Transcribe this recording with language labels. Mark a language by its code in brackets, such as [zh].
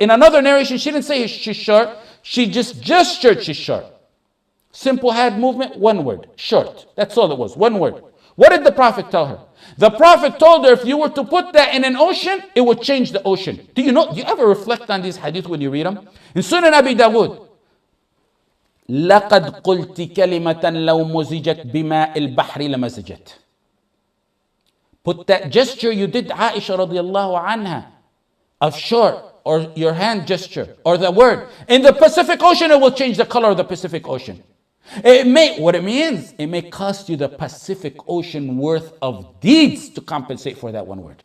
[en] In another narration, she didn't say she's short. She just gestured she's short. Simple hand movement, one word, short. That's all it was, one word. What did the Prophet tell her? The Prophet told her if you were to put that in an ocean, it would change the ocean. Do you ever reflect on these hadith when you read them? In Sunan Abi Dawud, [ar] لَقَدْ قُلْتِ كَلِمَةً لَوْ مُزِجَتْ بِمَاءِ الْبَحْرِ لَمَزَجَتْ. [en] Put that gesture you did, Aisha radiallahu anha, of short, or your hand gesture, or the word, in the Pacific Ocean, it will change the color of the Pacific Ocean. What it means, it may cost you the Pacific Ocean worth of deeds to compensate for that one word.